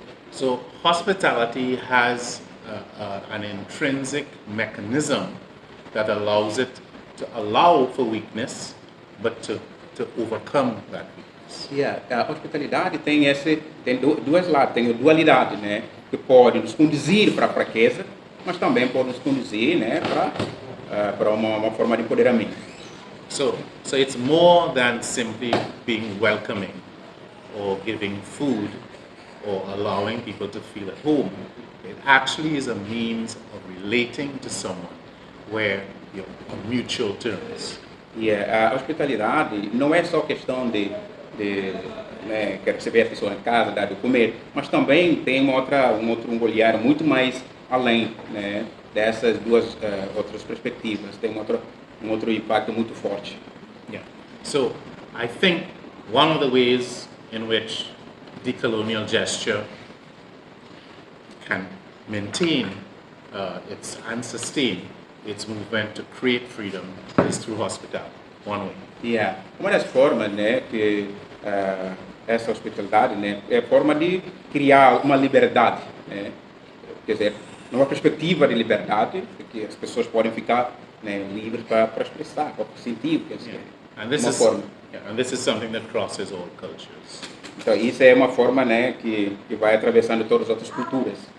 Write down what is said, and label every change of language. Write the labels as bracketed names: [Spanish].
[English] So hospitality has an intrinsic mechanism that allows it to allow for weakness, but to overcome that weakness. [Portuguese] A hospitalidade tem dois lados, tem a dualidade, né, que pode nos conduzir para a fraqueza, mas também pode nos conduzir, né, para uma forma de empoderamento. [English] So it's more than simply being welcoming or giving food or allowing people to feel at home. It actually is a means of relating to someone where you're on mutual terms. [Portuguese] A hospitalidade não é só questão de né, receber a pessoa em casa, dar de comer, mas também tem um olhar muito mais além, né, dessas duas outras perspectivas. Tem um outro impacto muito forte. [English] So I think one of the ways in which decolonial gesture can maintain and sustain its movement to create freedom is through hospitality, one way. [Portuguese] Uma das formas, né, que essa hospitalidade, né, é a forma de criar uma liberdade, né, quer dizer, numa perspectiva de liberdade, que as pessoas podem ficar, né, livres para expressar, para sentir, quer dizer, [English] and this is something that crosses all cultures. [Portuguese] Então isso é uma forma, né, que vai atravessando todas as outras culturas.